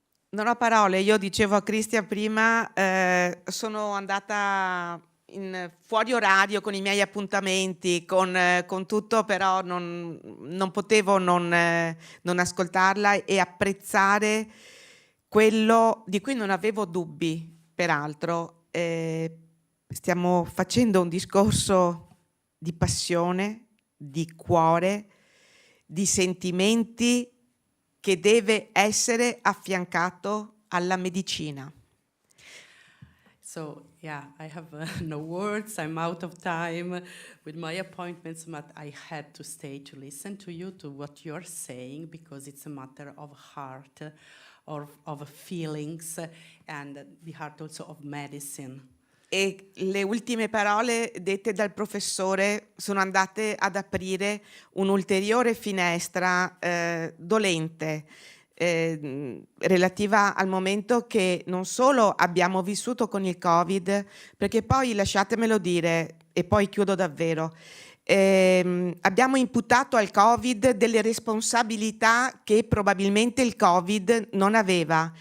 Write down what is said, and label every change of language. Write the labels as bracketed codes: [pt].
[it] Non ho parole, io dicevo a Cristian prima, sono andata fuori orario con i miei appuntamenti, con tutto, però non potevo non ascoltarla e apprezzare quello di cui non avevo dubbi, peraltro. Stiamo facendo un discorso di passione, di cuore, di sentimenti che deve essere affiancato alla medicina. [en] So, yeah, I have no words. I'm out of time with my appointments, but I had to stay to listen to you, to what you're saying, because it's a matter of heart, of feelings, and the heart also of medicine. [it] E le ultime parole dette dal professore sono andate ad aprire un'ulteriore finestra dolente, relativa al momento che non solo abbiamo vissuto con il Covid, perché poi lasciatemelo dire, e poi chiudo davvero, abbiamo imputato al Covid delle responsabilità che probabilmente il Covid non aveva.